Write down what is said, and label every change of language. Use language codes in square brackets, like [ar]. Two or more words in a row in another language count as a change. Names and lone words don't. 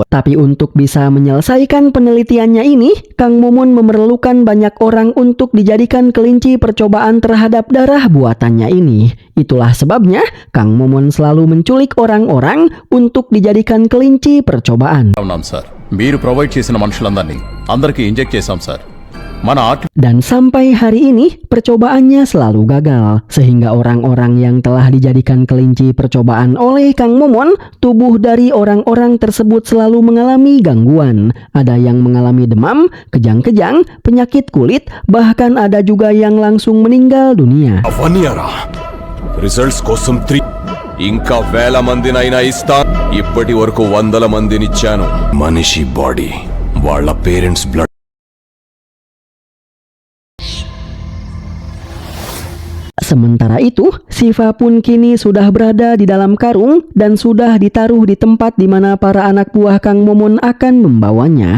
[id] Tapi untuk bisa menyelesaikan penelitiannya ini, Kang Momon memerlukan banyak orang untuk dijadikan kelinci percobaan terhadap darah buatannya ini. Itulah sebabnya Kang Momon selalu menculik orang-orang untuk dijadikan kelinci percobaan. [te] అవునాం సార్, మీరు ప్రొవైడ్ చేసిన మనుషులందరినీ అందరికీ ఇంజెక్ట్ చేశాం సార్. మన [id] Dan sampai hari ini percobaannya selalu gagal, sehingga orang-orang yang telah dijadikan kelinci percobaan oleh Kang Momon, tubuh dari orang-orang tersebut selalu mengalami gangguan. Ada yang mengalami demam, kejang-kejang, penyakit kulit, bahkan ada juga yang langsung meninggal dunia. [te] రిజల్ట్స్ కోసం ఇంకా వేల మందినైనా ఇస్తా. ఇప్పటి వరకు 100 మందినిచ్చాను. మనిషి బాడీ, వాళ్ళ [en] parents blood. [id] Sementara itu, Shiva pun kini sudah berada di dalam karung dan sudah ditaruh di tempat di mana para anak buah Kang Momon akan membawanya.